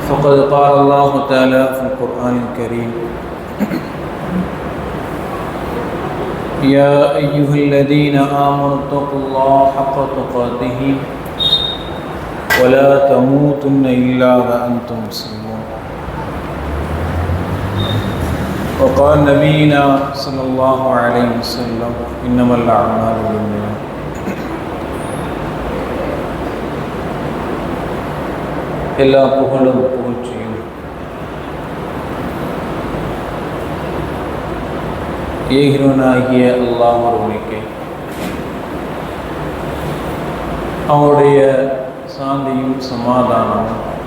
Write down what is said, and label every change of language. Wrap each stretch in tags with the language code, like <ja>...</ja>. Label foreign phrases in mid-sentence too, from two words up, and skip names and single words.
<ar>فقد قال الله تعالى في القرآن الكريم: يا أيها الذين آمنوا اتقوا الله حق تقاته ولا تموتن إلا وأنتم مسلمون. وقال نبينا صلى الله عليه وسلم: إنما الأعمال بالنيات.</ar> <ta>எல்லா புகழும் புகழ்ச்சியும் ஏகிரவனாகிய அல்லாஹ் ஒருவனுக்கே, அவனுடைய சாந்தியும் சமாதானமும்</ta>